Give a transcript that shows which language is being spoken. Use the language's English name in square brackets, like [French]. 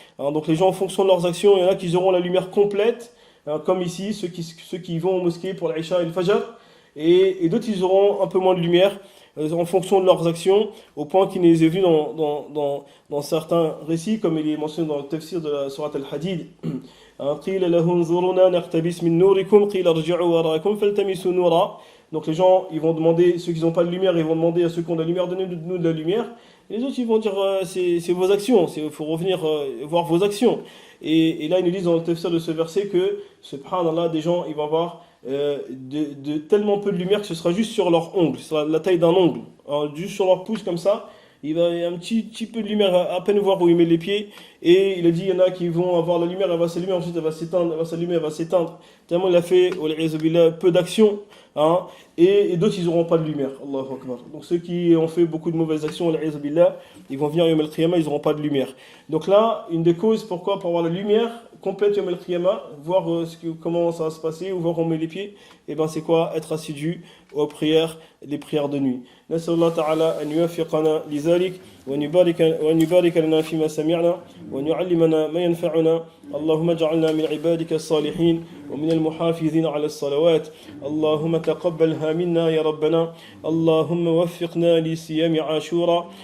[French] Donc les gens, en fonction de leurs actions, il y en a qui auront la lumière complète, comme ici, ceux qui vont aux mosquées pour l'Aïcha et le Fajr, et d'autres, ils auront un peu moins de lumière en fonction de leurs actions, au point qu'il les est vu dans certains récits, comme il est mentionné dans le tafsir de la sourate Al-Hadid. [Arabic] قيل له انظرونا نقتبس من نوركم قيل ارجعوا وراءكم فالتمسوا نورا. [French] Donc les gens, ils vont demander, ceux qui n'ont pas de lumière, ils vont demander à ceux qui ont de la lumière, donnez-nous de la lumière. Et les autres, ils vont dire, c'est vos actions, il faut revenir voir vos actions. Et là, ils nous disent dans le tafsir de ce verset que, subhanallah, des gens, ils vont avoir de tellement peu de lumière que ce sera juste sur leur ongle, ce sera la taille d'un ongle. Alors, juste sur leur pouce comme ça, il va y avoir un petit peu de lumière, à peine voir où il met les pieds. Et il a dit, il y en a qui vont avoir la lumière, elle va s'allumer, ensuite elle va s'éteindre, elle va s'allumer, elle va s'éteindre. Tellement il a fait, peu d'action, hein, et d'autres, ils n'auront pas de lumière. Allahu Akbar. Donc ceux qui ont fait beaucoup de mauvaises actions, ils vont venir Yom al-Qiyamah, ils n'auront pas de lumière. Donc là, une des causes, pourquoi? Pour avoir la lumière complète Yom al-Qiyamah, voir comment ça va se passer, ou voir où on met les pieds, et ben c'est quoi? Être assidu aux prières, les prières de nuit. [Arabic] نسأل الله تعالى أن يوفقنا لذلك وأن يبارك لنا فيما سمعنا وأن يعلمنا ما ينفعنا. اللهم اجعلنا من عبادك الصالحين ومن المحافظين على الصلوات. اللهم تقبلها منا يا ربنا. اللهم وفقنا لصيام عاشوراء.